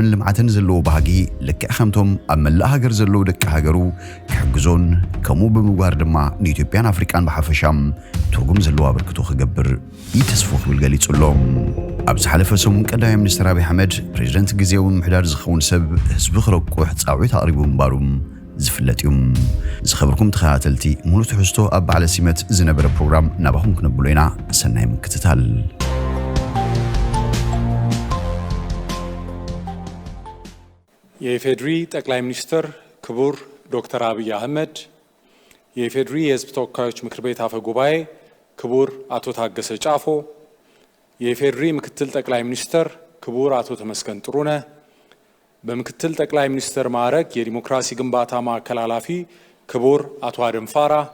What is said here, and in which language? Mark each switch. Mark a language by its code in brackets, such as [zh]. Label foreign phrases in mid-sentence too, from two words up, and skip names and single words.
[ti] ልምዓትን ዘለዎ ባህጊ ልክዕ ከምቶም ኣብ መላእ ሃገር ዘለዎ ደቂ ሃገሩ ክሕግዞን ከምኡ ብምግባር ድማ ንኢትዮጵያን ኣፍሪካን ብሓፈሻም ትርጉም ዘለዎ ኣበርክቶ ክገብር ይተስፎ ክብል ገሊጹሎም። ኣብ ዝሓለፈ ሰሙን ቀዳማይ ሚኒስትር አብይ አሕመድ ፕሬዝዳንት ግዚያዊ ምሕዳር ዝኸውን ሰብ ህዝቢ ክረቁሕ ጻውዒት ኣቕሪቡ ምንባሩ ዝፍለጥ እዩ። ዝኸብርኩም ተኸታተልቲ ሙሉ ትሕዝቶ ኣብ በዓለ ሲመት ዝነበረ ፕሮግራም ናባኹም ክነብሎ ኢና። ሰናይ ምክትታል። [am] የኢፌድሪ ጠቅላይ ሚኒስትር ክቡር ዶክተር አብይ አህመድ፣ የኢፌድሪ የህዝብ ተወካዮች ምክር ቤት አፈ ጉባኤ ክቡር አቶ ታገሰ ጫፎ፣ የኢፌድሪ ምክትል ጠቅላይ ሚኒስትር ክቡር አቶ ተመስገን ጥሩነህ፣ በምክትል ጠቅላይ ሚኒስትር ማዕረግ የዲሞክራሲ ግንባታ ማዕከል ኃላፊ ክቡር አቶ አደም ፋራ፣